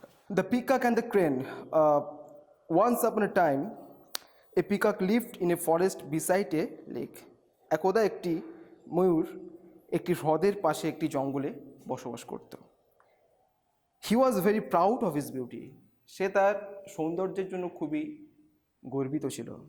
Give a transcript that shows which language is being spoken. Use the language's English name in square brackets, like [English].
[English] The peacock and the crane. Once upon a time, a peacock lived in a forest beside a lake. [Bangla] একদা একটি ময়ূর একটি হ্রদের পাশে একটি জঙ্গলে বসবাস করত। [English] He was very proud of his beauty. [Bangla] সে তার সৌন্দর্যের জন্য খুবই গর্বিত ছিল।